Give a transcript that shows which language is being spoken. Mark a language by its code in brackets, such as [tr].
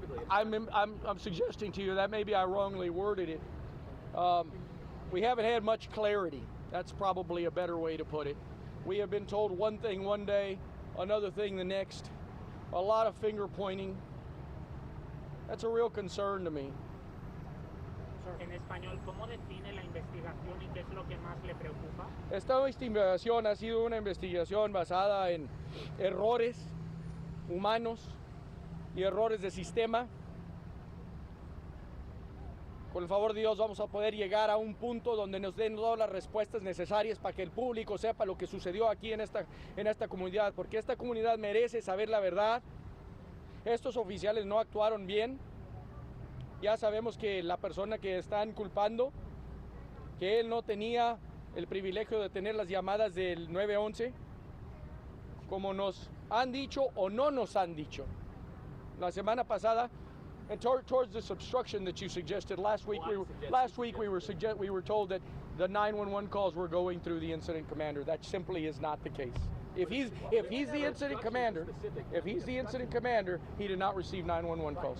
[en] I'm suggesting to you that maybe I wrongly worded it. We haven't had much clarity. That's probably a better way to put it. We have been told one thing one day, another thing the next. A lot of finger pointing. That's a real concern to me. [es] En español, ¿cómo define la investigación y qué es lo que más le preocupa? Esta investigación ha sido una investigación basada en errores humanos y errores de sistema. Con el favor de Dios vamos a poder llegar a un punto donde nos den todas las respuestas necesarias para que el público sepa lo que sucedió aquí en esta comunidad, porque esta comunidad merece saber la verdad. Estos oficiales no actuaron bien. Ya sabemos que la persona que están culpando, que él no tenía el privilegio de tener las llamadas del 911, como nos han dicho o no nos han dicho. La semana pasada, [en] and towards this obstruction that you suggested last week, we were told that the 911 calls were going through the incident commander. That simply is not the case. If he's the incident commander, he did not receive 911 calls.